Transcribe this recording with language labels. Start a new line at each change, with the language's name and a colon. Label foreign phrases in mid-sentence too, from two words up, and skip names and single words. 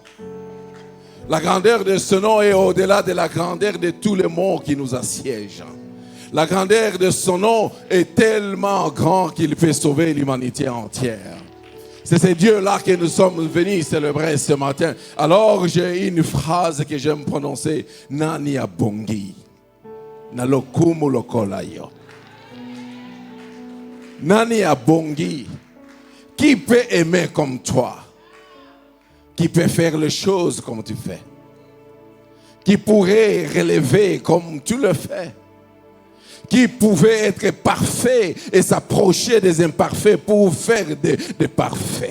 French: La grandeur de ce nom est au-delà de la grandeur de tous les mots qui nous assiègent. La grandeur de son nom est tellement grand qu'il peut sauver l'humanité entière. C'est ce Dieu-là que nous sommes venus célébrer ce matin. Alors j'ai une phrase que j'aime prononcer,
Lingala: Nani abongi, nalokumu lokolayo. Nani abongi,
French: qui peut aimer comme toi? Qui peut faire les choses comme tu fais? Qui pourrait relever comme tu le fais? Qui pouvait être parfait et s'approcher des imparfaits pour faire des parfaits?